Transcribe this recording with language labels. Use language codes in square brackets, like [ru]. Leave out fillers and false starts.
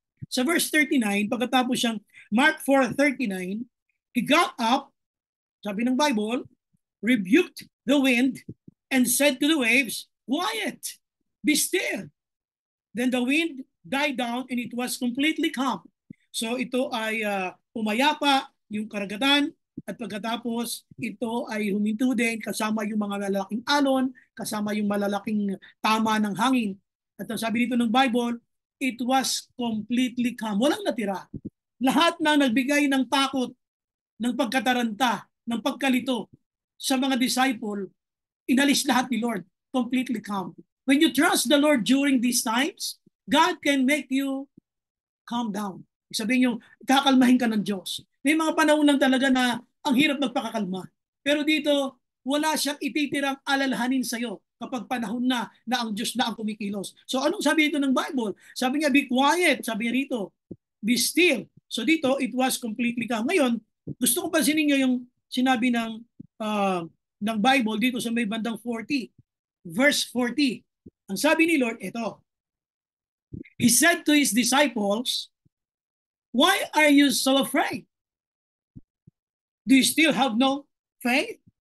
[tl] Sa verse 39, pagkatapos siyang [en] Mark 4:39, he got up, [tl] sabi ng Bible, [en] rebuked the wind and said to the waves, quiet, be still. Then the wind died down and it was completely calm. [tl] So ito ay umayapa yung karagatan at pagkatapos ito ay huminto din kasama yung mga malalaking alon, kasama yung malalaking tama ng hangin. At ang sabi dito ng Bible, [en] it was completely calm. [tl] Walang natira. Lahat na nagbigay ng takot, ng pagkataranta, ng pagkalito sa mga disciple, inalis lahat ni Lord. [en] Completely calm. When you trust the Lord during these times, God can make you calm down. [tl] Sabihin nyo, kakalmahin ka ng Diyos. May mga panahon lang talaga na ang hirap magpakakalma. Pero dito, wala siyang ititirang alalahanin sa'yo kapag panahon na ang Diyos na ang kumikilos. So anong sabi dito ng Bible? Sabi niya, [en] be quiet. [tl] Sabi niya rito, [en] be still. So dito, it was completely calm. [tl] Ngayon, gusto ko pansinin niyo yung sinabi ng Bible dito sa may bandang 40. Verse 40. Ang sabi ni Lord, ito. [en] He said to His disciples, why are you so afraid? Do you still have no faith?